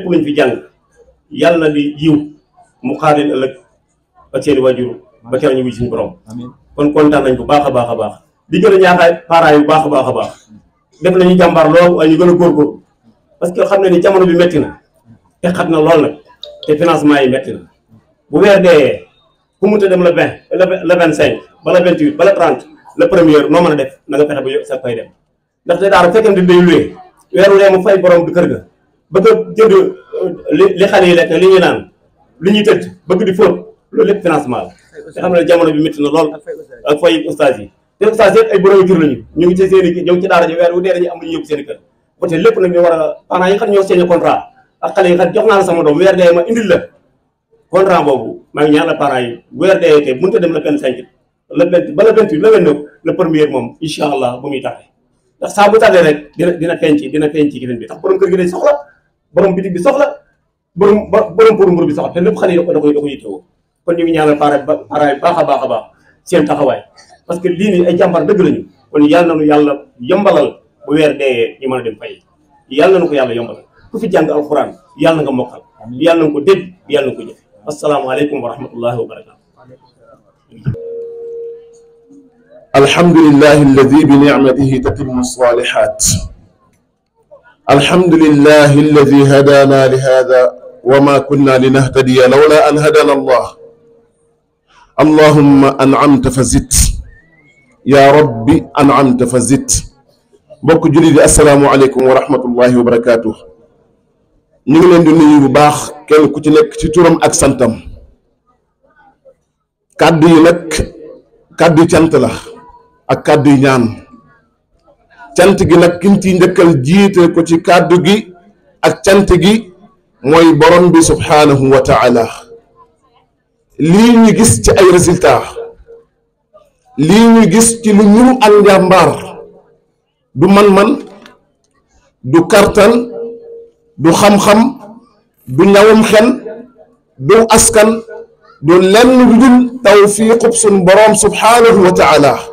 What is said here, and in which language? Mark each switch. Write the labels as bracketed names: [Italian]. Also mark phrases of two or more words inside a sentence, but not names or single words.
[Wolof] luñ fi jàng yàlla na di yiw mu xaar leen ëllëg ak seeni waajur ba keroog ñu wuy suñu borom kon kontaan nañ bu baax a baax di gën a ñaaxaay parents yi bu baax a baax def nañu jàmbaar lool waaye ñu gën a góorgóorlu [French] parce que [Wolof] xam ne ni jamono bi métti na te xat na lool nag te financement yi métti na bu weer dee ku mu ta dem le 20 le 25 ba le 28 ba le 30 [French] le premier [Wolof] noo mën a def na nga fexe ba sa fay dem ndaxte daara fekkente day luwee weeru dee mu fay borom du kër ga bëgg a jënd li xale yi lekk li ñuy naan li ñuy tëdd bëgg di fóot loolu lépp financement la te xam ne jamono bi métti na lool ak fay ustaas yi te ustaas yi ay borom kër lañu ñu ngi ci seen i ñu ngi ci daara ji weer wu dee dañuy am lu ñu yóbbu seen i kër côté lépp nag ñu war a parents yi xam ñoo [French] signé contrat [Wolof] ak xale yi xam jox naa la sama doom weer dee ma indil la contrat boobu maa ngi ñaan la parents yi weer dee te mënut a dem le 25 le 20 ba le 28 le 29 [French] le premier [Wolof] moom [Arabic] إن شاء الله [Wolof] bu muy taxee ndax saa bu tàggee rek dina feeñ ci gis bi tax borom kër gi day soxla borom bitig bi soxla borom pour mbur bi soxla te lépp xale yi da koy yittewoo kon ñu ngi ñaanal parents yi baax a baax seen taxawaay [French] parce que [Wolof] lii nii ay jàmbar dëgg lañu kon yàlla nañu yàlla yombalal bu weer dee ñu mën a dem fay yàlla nañu ko yàlla yombalal ku fi jàng alxuraan yàlla nga mokkal yàlla na ko dégg yàlla na ko jëf [Arabic] السلام عليكم ورحمة الله وبركاته الحمد لله الذي بنعمته تتم الصالحات الحمد لله الذي هدانا لهذا وما كنا لنهتدي لولا أن هدانا الله اللهم أنعمت فزدت يا ربي أنعمت فزدت بوك جولي السلام عليكم ورحمة الله وبركاته ñu ngi leen di nuyu bu baax kenn ku ci nekk ci turam ak santam [Wolof] kàddu yi nag kàddu cant la ak kàddu ñaan cant gi nag kiñ ci njëkkal jiite ko ci kàddu gi ak cant gi mooy borom bi [Arabic] سبحانه وتعالى [Wolof] lii ñu gis ci ay résultat lii ñu gis ci lu ñuru ak njàmbaar du man-man du kartan du xam-xam du ñawum xel du askan du lenn lu dul tawfiiqub sun borom [Arabic] سبحانه وتعالى